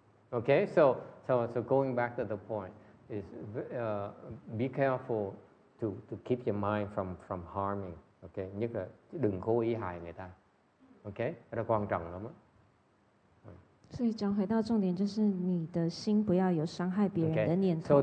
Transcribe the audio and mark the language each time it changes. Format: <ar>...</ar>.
<en>Okay, so going back to the point is be careful to keep your mind from harming.</en> <vi>Okay, nhất là đừng cố ý hại người ta. Okay, cái đó quan trọng lắm á.</vi> <zh>所以讲回到重点，就是你的心不要有伤害别人的念头。</zh>